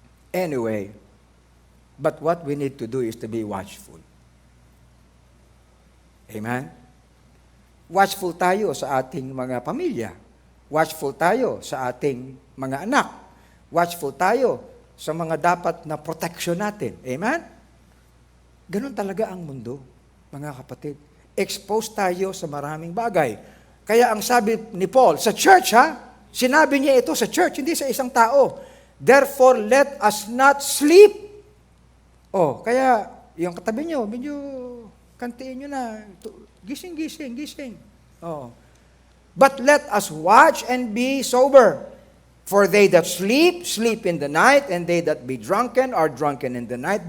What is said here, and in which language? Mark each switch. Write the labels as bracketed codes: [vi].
[en] Anyway, but what we need to do is to be watchful. Amen? [tl] Watchful tayo sa ating mga pamilya. Watchful tayo sa ating mga anak. Watchful tayo sa mga dapat na protection natin. Amen? Ganun talaga ang mundo, mga kapatid. Exposed tayo sa maraming bagay. Kaya ang sabi ni Paul, sa church sinabi niya ito sa church, hindi sa isang tao. [en] Therefore, let us not sleep. [tl] Kaya yung katabi nyo, medyo kantiin nyo na, gising. [en] But let us watch and be sober. For they that sleep, sleep in the night, and they that be drunken are drunken in the night.